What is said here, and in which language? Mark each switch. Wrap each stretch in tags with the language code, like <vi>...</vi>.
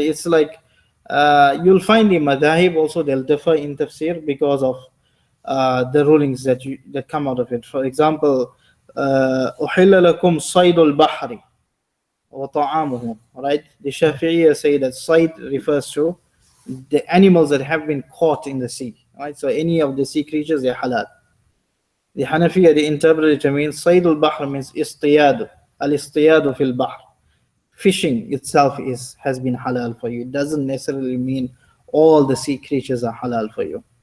<en>It's like you'll find the madahib also, they'll differ in tafsir because of the rulings that come out of it. For example,</en> <ar>أُحِلَّ لَكُمْ صَيْدُ الْبَحْرِ وَطَعَامُهُ, right?</ar> <en>The Shafi'iyya say that sayd refers to the animals that have been caught in the sea, right? So any of the sea creatures, they're halal. The Hanafiya, they interpret it to mean</en> <ar>صَيْدُ الْبَحْرِ</ar> <en>means istiyadu, al-istiyadu fil bahr. Fishing itself has been halal for you. It doesn't necessarily mean all the sea creatures are halal for you.</en>